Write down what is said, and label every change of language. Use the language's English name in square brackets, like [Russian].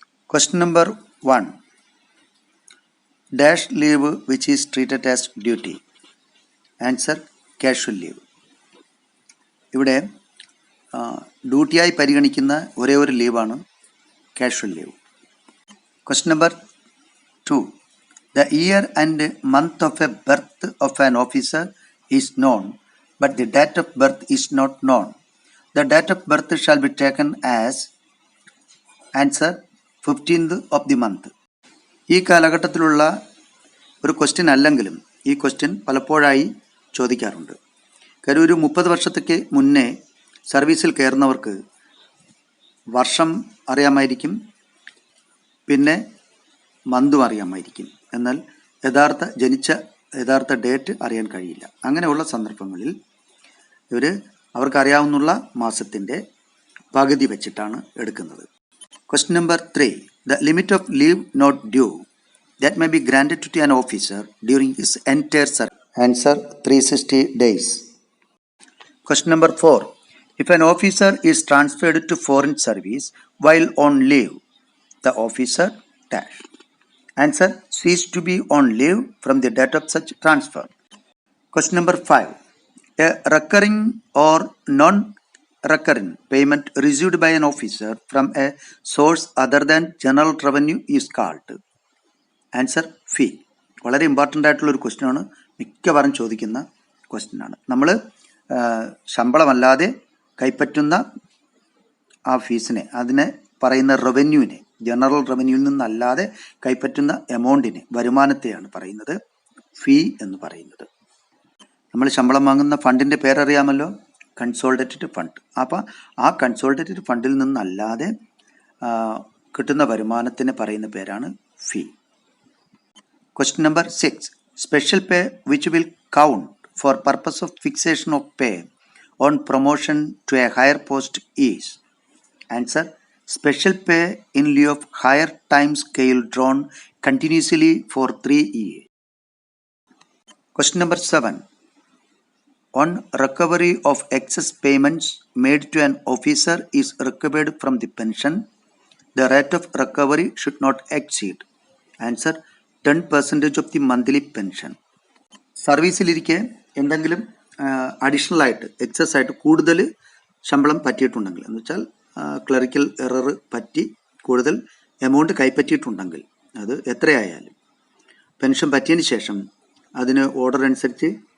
[English] Question number 1. Dash leave which is treated as duty. Answer casual leave. [Malayalam] ഇവിടെ ഡ്യൂട്ടിയായി പരിഗണിക്കുന്ന ഒരേ ഒരു ലീവാണ് casual leave. [English] Question number 2. The year and month of a birth of an officer is known, but the date of birth is not known. The date of birth shall be taken as answer 15th of the month. [Malayalam] ഈ കാലഘട്ടത്തിലുള്ള ഒരു question അല്ലെങ്കിലും ഈ question പലപ്പോഴായി ചോദിക്കാറുണ്ട്. കാര്യം, ഒരു 30 വർഷത്തേക്ക് മുന്നേ സർവീസിൽ കയറുന്നവർക്ക് വർഷം അറിയാമായിരിക്കും, പിന്നെ മന്തും അറിയാമായിരിക്കും. എന്നാൽ യഥാർത്ഥ ഡേറ്റ് അറിയാൻ കഴിയില്ല. അങ്ങനെയുള്ള സന്ദർഭങ്ങളിൽ അവർക്കറിയാവുന്ന മാസത്തിൻ്റെ പകുതി വെച്ചിട്ടാണ് എടുക്കുന്നത്. [English] Question number 3. The limit of leave not due that may be granted to an officer during his entire service. Answer 360 days. Question number 4. If an officer is transferred to foreign service while on leave, the officer dash. Answer cease to be on leave from the date of such transfer. Question number 5. A recurring or non-recurring payment received by an officer from a source other than general revenue is called. Answer fee. [Malayalam] വളരെ important ആയിട്ടുള്ളൊരു ക്വസ്റ്റ്യനാണ്. മിക്കവാറും ചോദിക്കുന്ന ക്വസ്റ്റ്യനാണ്. നമ്മൾ ശമ്പളമല്ലാതെ കൈപ്പറ്റുന്ന ആ ഫീസിനെ, അതിനെ പറയുന്ന റവന്യൂവിനെ, ജനറൽ റവന്യൂവിൽ നിന്നല്ലാതെ കൈപ്പറ്റുന്ന എമൗണ്ടിനെ, വരുമാനത്തെയാണ് പറയുന്നത് ഫീ എന്ന് പറയുന്നത്. നമ്മൾ ശമ്പളം വാങ്ങുന്ന ഫണ്ടിൻ്റെ പേരറിയാമല്ലോ, കൺസോളിഡേറ്റഡ് ഫണ്ട്. അപ്പോൾ ആ കൺസോളിഡേറ്റഡ് ഫണ്ടിൽ നിന്നല്ലാതെ കിട്ടുന്ന വരുമാനത്തിന് പറയുന്ന പേരാണ് ഫീ. [English] Question number 6. Special pay which will count for purpose of fixation of pay on promotion to a higher post is. Answer special pay in lieu of higher time scale drawn continuously for 3 years. Question number 7. On recovery of excess payments made to an officer is recovered from the pension, the rate of recovery should not exceed. Answer 10% of the monthly pension. [Malayalam] സർവീസിലിരിക്കെ എന്തെങ്കിലും additional ആയിട്ട്, excess ആയിട്ട് കൂടുതൽ ശമ്പളം പറ്റിയിട്ടുണ്ടെങ്കിൽ, എന്ന് വെച്ചാൽ clerical error പറ്റി കൂടുതൽ amount കൈപ്പറ്റിയിട്ടുണ്ടെങ്കിൽ, അത് എത്രയായാലും പെൻഷൻ പറ്റിയതിന് ശേഷം അതിന് ഓർഡർ അനുസരിച്ച്